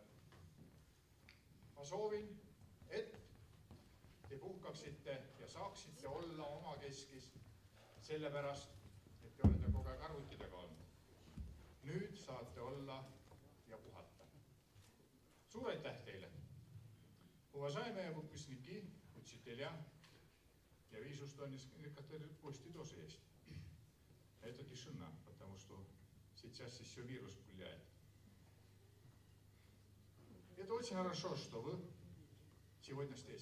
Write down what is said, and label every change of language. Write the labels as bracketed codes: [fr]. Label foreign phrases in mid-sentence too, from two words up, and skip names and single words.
[et] Ma soovin, et te puhkaksite ja saaksite olla oma keskis, sellepärast, et te olete kogu aeg arvutidega olnud. Nüüd saate olla ja puhata. Suur aitäh teile! [ru] Уважаемые выпускники, учителя, я вижу, что некоторые гости тоже есть. Это тишина, потому что сейчас еще вирус гуляет. Это очень хорошо, что вы сегодня здесь.